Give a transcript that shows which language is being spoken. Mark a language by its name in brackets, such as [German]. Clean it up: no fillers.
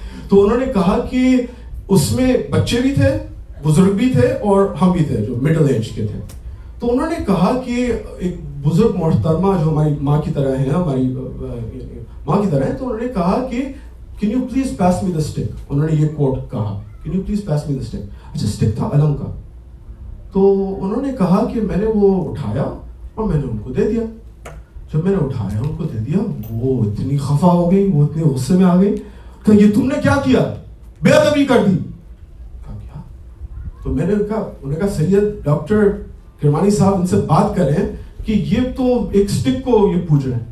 [Urdu] تو انہوں نے کہا کہ اس میں بچے بھی تھے, بزرگ بھی تھے, اور ہم بھی تھے جو مڈل ایج کے تھے. تو انہوں نے کہا کہ ایک بزرگ محترمہ جو ہماری ماں کی طرح ہیں, ہماری ماں کی طرح ہیں, تو انہوں نے کہا کہ [English] Can you please pass me the stick? [Urdu] انہوں نے یہ کوٹ کہا, [English] Can you please pass me the stick? [Urdu] اچھا اسٹک تھا علم کا. تو انہوں نے کہا کہ میں نے وہ اٹھایا اور میں نے ان کو دے دیا. جب میں نے اٹھایا ان کو دے دیا, وہ اتنی خفا ہو گئی, وہ اتنے غصے میں آ گئی. کہ یہ تم نے کیا کیا, بے ادبی کر دی. کہا کیا؟ تو میں نے کہا, انہوں نے کہا سید ڈاکٹر کرمانی صاحب ان سے بات کریں کہ یہ تو ایک اسٹک کو یہ پوچھ رہے ہیں.